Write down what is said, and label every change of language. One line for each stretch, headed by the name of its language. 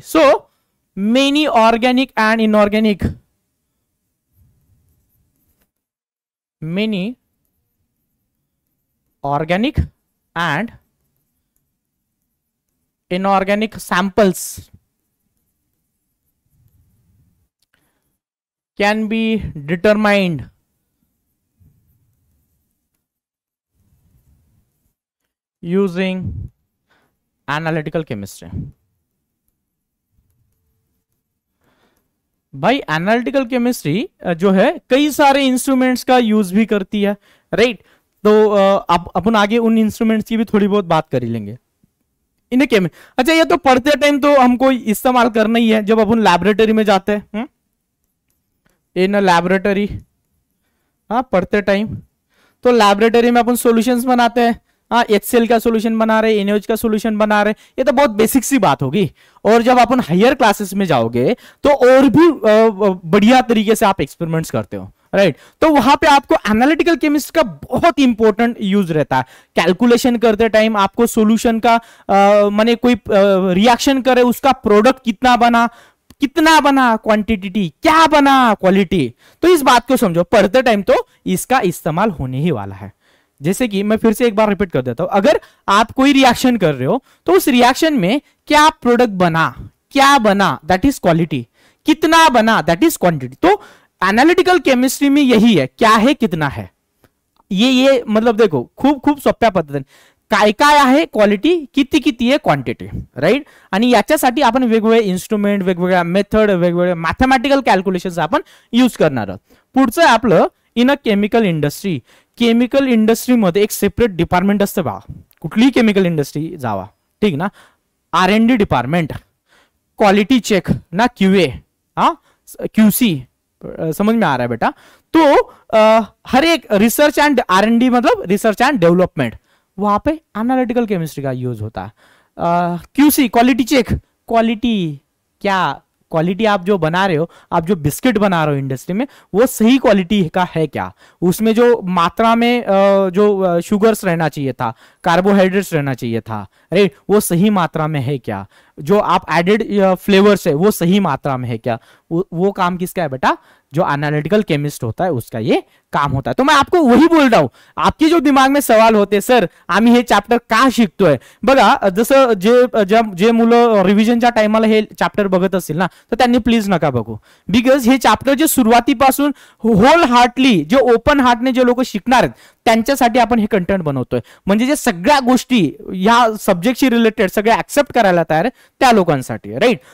English: So many organic and inorganic, many organic and inorganic samples can be determined using analytical chemistry.
Hindi: भाई analytical chemistry जो है कई सारे instruments का use भी करती है, राइट. तो अब अपन आगे उन इंस्ट्रूमेंट्स की भी थोड़ी बहुत बात कर ही लेंगे. इन्हें केम अच्छा, ये तो पढ़ते टाइम तो हमको इस्तेमाल करना ही है जब अपन लैबोरेटरी में जाते हैं. इन लैबोरेटरी, हाँ, पढ़ते टाइम तो लैबोरेटरी में अपन सॉल्यूशंस बनाते हैं. हाँ, HCl का सॉल्यूशन बना रहे, NaOH का सॉल्यूशन बना रहे, ये तो बहुत बेसिक सी बात होगी. और जब अपन हायर क्लासेस में जाओगे तो और भी बढ़िया तरीके से आप एक्सपेरिमेंट्स करते हो, राइट. तो वहां पे आपको एनालिटिकल केमिस्ट्री का बहुत इंपॉर्टेंट यूज रहता है. कैलकुलेशन करते टाइम आपको सॉल्यूशन का माने कोई रिएक्शन करे उसका प्रोडक्ट कितना बना, क्वांटिटी क्या बना, क्वालिटी. तो इस बात को समझो, पढ़ते टाइम तो इसका इस्तेमाल होने ही वाला है. जैसे कि मैं फिर से एक बार रिपीट कर देता हूं, अगर आप कोई रिएक्शन कर रहे हो तो उस रिएक्शन में क्या प्रोडक्ट बना,
English: That is quality.
Hindi: कितना बना,
English: That is quantity.
Hindi: तो एनालिटिकल केमिस्ट्री में यही है, क्या है, कितना है. ये मतलब देखो
Marathi: खूप सोप्या पद्धतीने काय आहे क्वालिटी, किती आहे क्वांटिटी, राईट. आणि याच्यासाठी आपण वेगवेगळे इन्स्ट्रुमेंट, वेगवेगळ्या मेथड, वेगवेगळे मॅथमॅटिकल कॅल्क्युलेशन्स आपण यूज करणार आहोत. पुढचं आहे आपलं in a chemical industry. Chemical इंडस्ट्रीमध्ये एक सेपरेट डिपार्टमेंट असतं बा. कुठलीही केमिकल इंडस्ट्री जावा, ठीक ना, R&D डिपार्टमेंट, क्वालिटी चेक ना, QA, हाँ, QC,
Hindi: समझ में आ रहा है बेटा. तो हर एक रिसर्च एंड R&D मतलब रिसर्च एंड डेवलपमेंट, वहां पे एनालिटिकल केमिस्ट्री का यूज होता है. QC, क्वालिटी चेक, क्वालिटी क्या, क्वालिटी आप जो बना रहे हो, आप जो बिस्किट बना रहे हो इंडस्ट्री में, वो सही क्वालिटी का है क्या, उसमें जो मात्रा में जो शुगर्स रहना चाहिए था, कार्बोहाइड्रेट्स रहना चाहिए था, राइट, वो सही मात्रा में है क्या, जो आप एडेड फ्लेवर्स है वो सही मात्रा में है क्या. वो काम किसका है बेटा, जो एनालिटिकल केमिस्ट होता है उसका ये काम होता है. तो मैं आपको वही बोल रहा हूं, आपके जो दिमाग में सवाल होते,
Marathi: सर आम्ही हे चॅप्टर का शिकतोय. बघा, जसं जे मुलं रिव्हिजनच्या टाइमाला हे चॅप्टर बघत असतील ना, तर त्यांनी प्लीज नका बघू. बिकॉज हे चॅप्टर जे सुरुवातीपासून होल हार्टली, जे ओपन हार्टने जे लोक शिकणार आहेत त्यांच्यासाठी आपण हे कंटेंट बनवतोय. म्हणजे जे सगळ्या गोष्टी या सब्जेक्टशी रिलेटेड सगळे ऍक्सेप्ट करायला तयार आहे त्या लोकांसाठी, राईट.